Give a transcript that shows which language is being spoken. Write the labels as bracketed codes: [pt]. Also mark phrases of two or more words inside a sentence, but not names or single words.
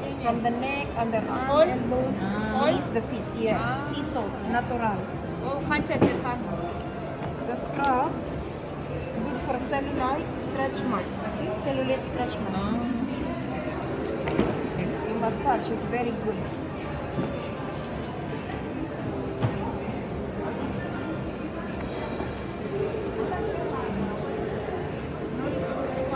[en] From the neck, underarm, Salt? elbows, knees, the feet. Yeah. Sea salt, natural. [kk] ол қанша телефон [en] The scrub, good for cellulite stretch marks. Okay? Cellulite stretch marks. The massage is very good. No need to spa.